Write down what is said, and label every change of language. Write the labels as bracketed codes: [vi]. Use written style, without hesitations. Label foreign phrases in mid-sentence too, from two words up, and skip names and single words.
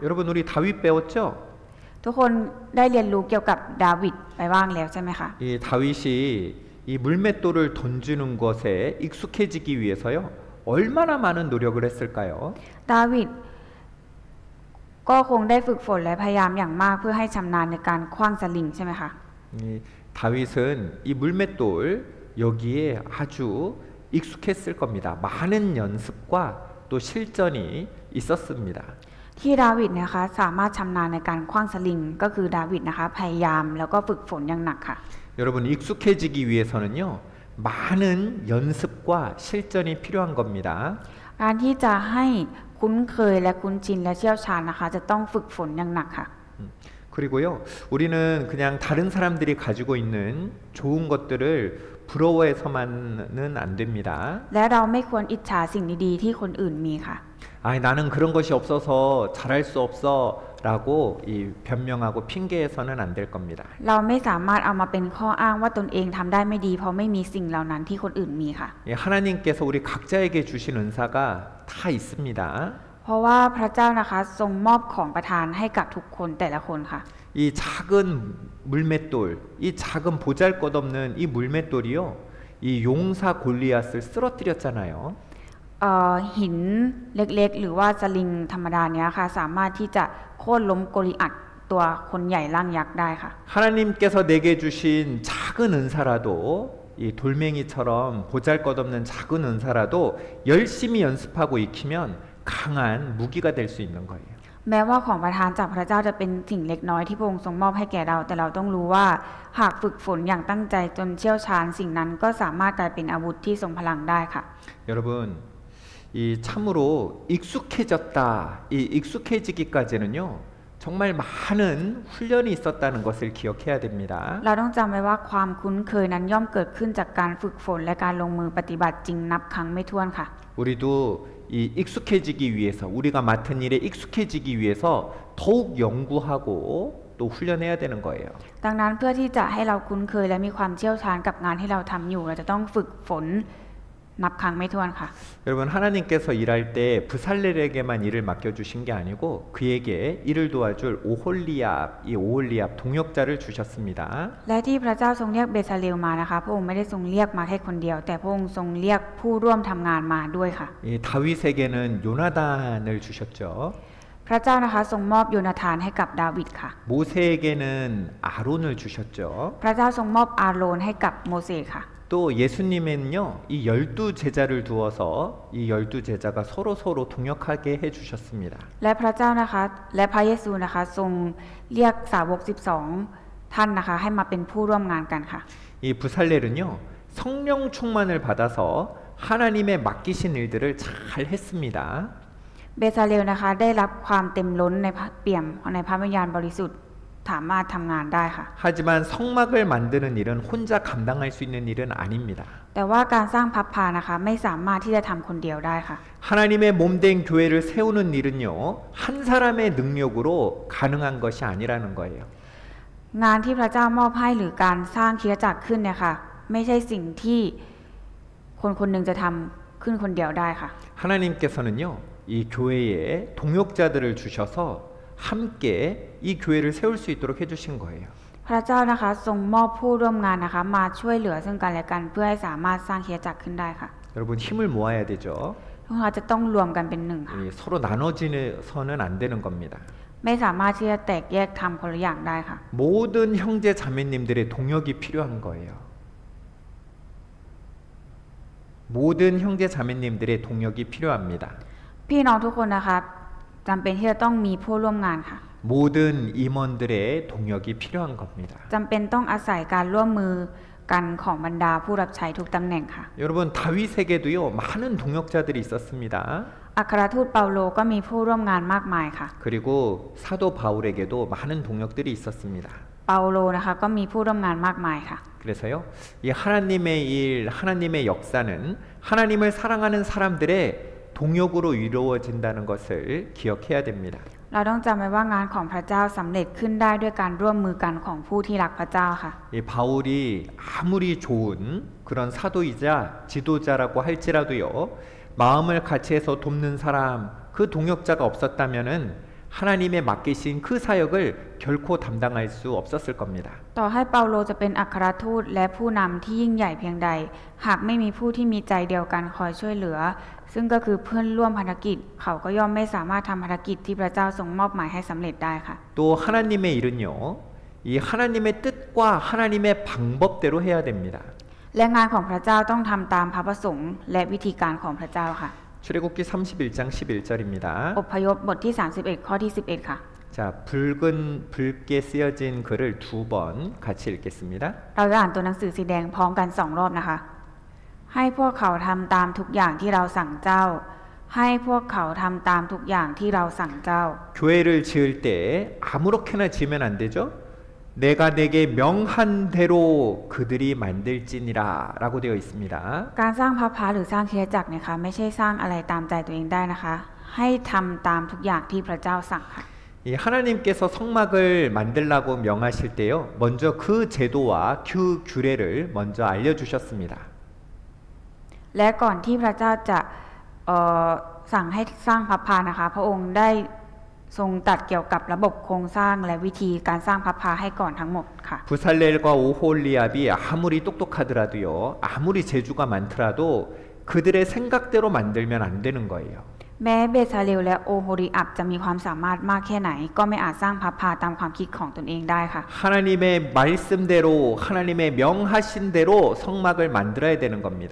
[ko] 여러분 우리 다윗 배웠죠? [th] ทุกคนได้เรียนรู้เกี่ยวกับดาวิดไปบ้างแล้วใช่ไหมคะ [ko] 이 다윗이 이 물맷돌을 던지는 것에 익숙해지기 위해서요. 얼마나 많은 노력을 했을까요? [th] ดาวิดก็คงได้ฝึกฝนและพยายามอย่างมากเพื่อให้ชำนาญในการขว้างสลิงใช่ไหมคะ [ko] 이 다윗은 이 물맷돌 여기에 아주 익숙했을 겁니다. 많은 연습과 또 실전이 있었습니다. [th] ที่ดาวิดนะคะสามารถชำนาญในการขว้างสลิงก็คือดาวิดนะคะพยายามแล้วก็ฝึกฝนอย่างหนักค่ะ [ko] 여러분 익숙해지기 위해서는요. 많은 연습과 실전이 필요한 겁니다. [th] การที่จะให้คุ้นเคยและคุ้นชินและเชี่ยวชาญนะคะจะต้องฝึกฝนอย่างหนักค่ะ [ko] 그리고요. 우리는 그냥 다른 사람들이 가지고 있는 좋은 것들을 부러워해서만은 안 됩니다. [th] และเราไม่ควรอิจฉาสิ่งดีๆที่คนอื่นมีค่ะ [ko] 나는 그런 것이 없어서 잘할 수 없어라고 이 변명하고 핑계해서는 안 될 겁니다. [th] เราไม่สามารถเอามาเป็นข้ออ้างว่าตนเองทำได้ไม่ดีเพราะไม่มีสิ่งเหล่านั้นที่คนอื่นมีค่ะ [ko] 하나님께서 우리 각자에게 주신 은사가 다 있습니다. [th] เพราะว่าพระเจ้านะคะทรงมอบของประทานให้กับทุกคนแต่ละคนค่ะ [ko] 이 작은 물맷돌, 이 작은 보잘것없는 이 물맷돌이요. 이 용사 골리앗을 쓰러뜨렸잖아요. [th] หินเล็กๆหรือว่าสลิงธรรมดาเนี้ยค่ะสามารถที่จะโค่นล้มโกลิอัตตัวคนใหญ่ร่างยักษ์ได้ค่ะ [ko] 하나님께서 내게 주신 작은 은사라도 이 돌멩이처럼 보잘것없는 작은 은사라도 열심히 연습하고 익히면 강한 무기가 될 수 있는 거예요. [th] แม้ว่าของประทานจากพระเจ้าจะเป็นสิ่งเล็กน้อยที่พระองค์ทรงมอบให้แก่เราแต่เราต้องรู้ว่าหากฝึกฝนอย่างตั้งใจจนเชี่ยวชาญสิ่งนั้นก็สามารถกลายเป็นอาวุธที่ทรงพลังได้ค่ะ [ko] 여러분 이 참으로 익숙해졌다. 이 익숙해지기까지는요. 정말 많은 훈련이 있었다는 것을 기억해야 됩니다. [th] เราต้องจำไว้ว่าความคุ้นเคยนั้นย่อมเกิดขึ้นจากการฝึกฝนและการลงมือปฏิบัติจริงนับครั้งไม่ถ้วนค่ะ [ko] 우리도 이 익숙해지기 위해서 우리가 맡은 일에 익숙해지기 위해서 더욱 연구하고 또 훈련해야 되는 거예요. [th] ดังนั้นเพื่อที่จะให้เราคุ้นเคยและมีความเชี่ยวชาญกับงานที่เราทำอยู่เราจะต้องฝึกฝนนับครั้งไม่ถ้วนค่ะ [ko] 여러분 하나님께서 일할 때 부살렐에게만 일을 맡겨주신 게 아니고 그에게 일을 도와줄 이 오홀리압 동역자를 주셨습니다. [th] และที่พระเจ้าทรงเรียกเบซาเลลมานะคะพระองค์ไม่ได้ทรงเรียกมาแค่คนเดียวแต่พระองค์ทรงเรียกผู้ร่วมทำงานมาด้วยค่ะ [ko] 이 다윗에게는 요나단을 주셨죠. [th] พระเจ้านะคะทรงมอบโยนาธานให้กับดาวิดค่ะ [ko] 모세에게는 아론을 주셨죠. [th] พระเจ้าทรงมอบอาโรนให้กับโมเสสค่ะ [ko] 또 예수님은요, 이 12제자를 두어서 이 12제자가 서로 동역하게 해주셨습니다. [th] และพระเจ้านะคะและพระเยซูนะคะทรงเรียกสาวก12ท่านนะคะให้มาเป็นผู้ร่วมงานกันค่ะ [ko] 이 부살렐은요, 성령 충만을 받아서 하나님의 맡기신 일들을 잘 했습니다. [th] เบซาเลลนะคะได้รับความเต็มล้นในเปี่ยมในพระวิญญาณบริสุทธิ์สามารถทำงานได้ค่ะ [ko] 하지만 성막을 만드는 일은 혼자 감당할 수 있는 일은 아닙니다. [th] แต่ว่าการสร้างพับพานะคะไม่สามารถที่จะทำคนเดียวได้ค่ะ [ko] 하나님의 몸된 교회를 세우는 일은요, 한 사람의 능력으로 가능한 것이 아니라는 거예요. [th] งานที่พระเจ้ามอบให้หรือการสร้างคริสตจักรขึ้นเนี่ยค่ะไม่ใช่สิ่งที่คนคนหนึ่งจะทำขึ้นคนเดียวได้ค่ะ [ko] 하나님께서는요, 이 교회에 동역자들을 주셔서 함께 이 교회를 세울 수 있도록 해주신 거예요. [th] พระเจ้านะคะทรงมอบผู้ร่วมงานนะคะมาช่วยเหลือซึ่งกันและกันเพื่อให้สามารถสร้างคริสตจักรขึ้นได้ค่ะ [ko] 여러분 힘을 모아야 되죠. [th] พวกเราจะต้องรวมกันเป็นหนึ่งค่ะ [ko] 서로 나눠지서는 안 되는 겁니다. [th] ไม่สามารถที่จะแตกแยกทำคนละอย่างได้ค่ะ [ko] 모든 형제 자매님들의 동역이 필요한 거예요. 모든 형제 자매님들의 동역이 필요합니다. [th] พี่น้องทุกคนนะคะจำเป็นที่จะต้องมีผู้ร่วมงานค่ะ [ko] 모든 임원들의 동역이 필요한 겁니다. [th] จำเป็นต้องอาศัยการร่วมมือกันของบรรดาผู้รับใช้ทุกตำแหน่งค่ะ [ko] 여러분 다윗에게도요 많은 동역자들이 있었습니다. [th] อัครทูตเปาโลก็มีผู้ร่วมงานมากมายค่ะ [ko] 그리고 사도 바울에게도 많은 동역들이 있었습니다. [th] เปาโลนะคะก็มีผู้ร่วมงานมากมายค่ะ [ko] 그래서요, 이 하나님의 일, 하나님의 역사는 하나님을 사랑하는 사람들의 동역으로 이루어진다는 것을 기억해야 됩니다. [th] เราต้องจำไว้ว่างานของพระเจ้าสำเร็จขึ้นได้ด้วยการร่วมมือกันของผู้ที่รักพระเจ้าค่ะ [ko] 이 바울이 아무리 좋은 그런 사도이자 지도자라고 할지라도요, 마음을 같이해서 돕는 사람, 그 동역자가 없었다면은 하나님의 맡기신 그 사역을 결코 담당할 수 없었을 겁니다. [th] ต่อให้เปาโลจะเป็นอัครทูตและผู้นำที่ยิ่งใหญ่เพียงใด หากไม่มีผู้ที่มีใจเดียวกันคอยช่วยเหลือ ซึ่งก็คือเพื่อนร่วมภารกิจ เขาก็ย่อมไม่สามารถทำภารกิจที่พระเจ้าทรงมอบหมายให้สำเร็จได้ค่ะ [ko] 또 하나님의 일은요, 이 하나님의 뜻과 하나님의 방법대로 해야 됩니다. [th] และงานของพระเจ้าต้องทำตามพระประสงค์และวิธีการของพระเจ้าค่ะ [ko] 출애굽기 31장 11절입니다. [th] อพยพบทที่ 31 ข้อที่ 11 ค่ะ [ko] 자, 붉게 쓰여진 글을 두 번 같이 읽겠습니다. [th] เราจะอ่านตัวหนังสือสีแดงพร้อมกัน2 รอบนะคะ ให้พวกเขาทำตามทุกอย่างที่เราสั่งเจ้า ให้พวกเขาทำตามทุกอย่างที่เราสั่งเจ้า [ko] 교회를 지을 때 아무렇게나 지으면 안 되죠? 내가 내게 명한 대로 그들이 만들지니라 라고 되어 있습니다. [th] การสร้างพระพาหรือสร้างคริสตจักรเนี่ยค่ะไม่ใช่สร้างอะไรตามใจตัวเองได้นะคะ ให้ทำตามทุกอย่างที่พระเจ้าสั่งค่ะ [ko] 이 하나님께서 성막을 만들라고 명하실 때요, 먼저 그 제도와 그 규례를 먼저 알려주셨습니다. [th] และก่อนที่พระเจ้าจะสั่งให้สร้างพระพานะคะ พระองค์ได้ทรงตรัสเกี่ยวกับระบบโครงสร้างและวิธีการสร้างพระพาให้ก่อนทั้งหมดค่ะ [ko] 부살렐과 오홀리압이 아무리 똑똑하더라도요, 아무리 재주가 많더라도 그들의 생각대로 만들면 안 되는 거예요. [th] แม้เบซาเลลและโอโฮริอับจะมีความสามารถมากแค่ไหน ก็ไม่อาจสร้างพระพาตามความคิดของตนเองได้ค่ะ [ko] 하나님의 말씀대로, 하나님의 명하신 대로 성막을 만들어야 되는 겁니다.